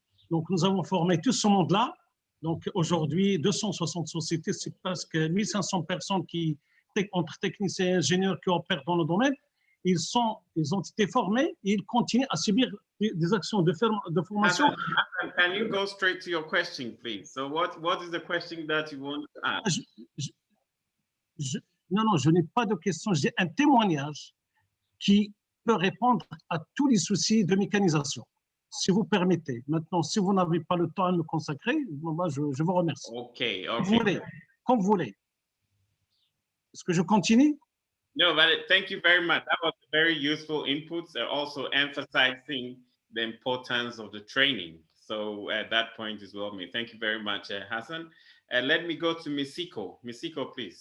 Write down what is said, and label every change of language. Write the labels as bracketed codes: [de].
[fr] Donc, nous avons formé tout ce monde-là. Donc, aujourd'hui, 260 sociétés, c'est presque 1500 personnes entre techniciens et ingénieurs qui opèrent dans le domaine. Ils ont été formés et ils continuent à subir des actions de formation. [en] Hassan, can you go straight to your question, please? So what is the question that you want to ask? [fr] Non, je n'ai pas de question. J'ai un témoignage qui peut répondre à tous les soucis de mécanisation, si vous permettez. Maintenant, si vous n'avez pas le temps à me consacrer, moi, je vous remercie. [en] Okay. [fr] Comme vous voulez. Est-ce que je continue? [en] No, but thank you very much. That was very useful inputs, also emphasizing the importance of the training. So that point is well made. Thank you very much, Hassan. Let me go to Misiko. Misiko, please.